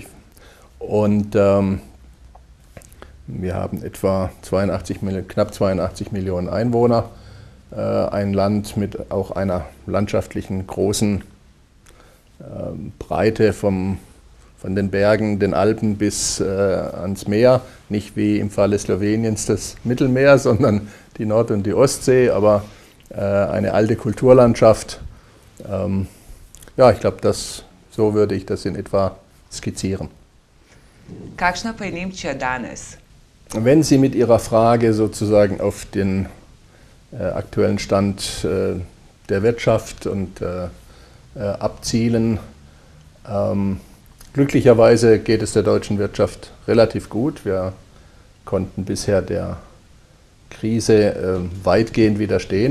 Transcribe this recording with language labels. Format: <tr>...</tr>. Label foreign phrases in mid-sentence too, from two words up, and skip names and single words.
<de>Und wir haben etwa knapp 82 Millionen Einwohner, ein Land mit auch einer landschaftlichen großen Breite von den Bergen, den Alpen bis ans Meer, nicht wie im Falle Sloweniens das Mittelmeer, sondern die Nord- und die Ostsee, aber eine alte Kulturlandschaft. Ja, ich glaube, so würde ich das in etwa skizzieren.</de> <sl>Kakšna pa je Nemčija danes?</sl> <de>Wenn Sie mit Ihrer Frage sozusagen auf den aktuellen Stand der Wirtschaft und abzielen, glücklicherweise geht es der deutschen Wirtschaft relativ gut. Wir konnten bisher der Krise weitgehend widerstehen.</de>